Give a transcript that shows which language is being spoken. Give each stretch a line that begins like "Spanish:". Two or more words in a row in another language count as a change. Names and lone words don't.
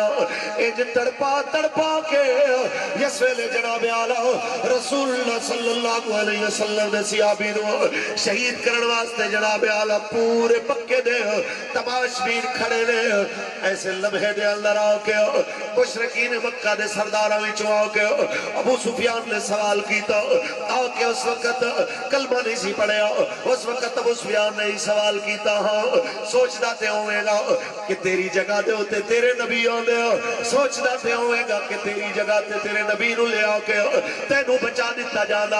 Punjabi: اینج تڑپا تڑپا کے اس ویلے جناب اعلیٰ رسول اللہ
Arabic: صلى الله عليه وسلم
Punjabi: دے صحابی نوں شہید کرن واسطے جناب اعلیٰ پورے پکے دے تماشبین کھڑے نے. ایسے لمحے دے اندر آ کے مشرکین مکہ دے سرداراں وچوں آ کے ابو سفیان نے سوال کیتا، آ کے اس وقت کلمہ نہیں سی پڑھیا، اس وقت ابو سفیان نے ہی سوال کیتا، ہاں سوچدا تے ہووے گا کہ تیری جگہ دے اتے تیرے نبی آندے، سوچدا تے ہووے گا کہ تیری جگہ تے تیرے نبی نوں لے آ کے تینوں بچا دتا جاندا.